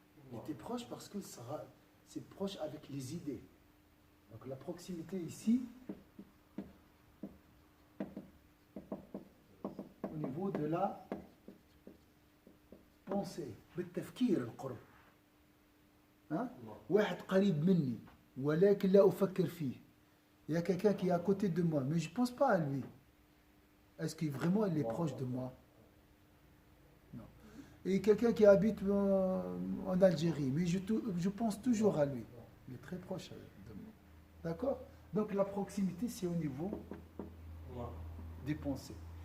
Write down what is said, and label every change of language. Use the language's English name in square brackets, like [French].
[French] Il était proche parce que c'est proche avec les idées. Donc la proximité ici, au niveau de la pensée, [Arabic] بالتفكير القرب. [French] Hein? [Arabic] واحد قريب مني ولكن لا أفكر فيه. [French] Il y a quelqu'un qui est à côté de moi, mais je ne pense pas à lui. Est-ce qu'il vraiment il est proche de moi? Non. Et quelqu'un qui habite en Algérie, mais je pense toujours à lui. Il est très proche de moi. D'accord? Donc la proximité, c'est au niveau des pensées.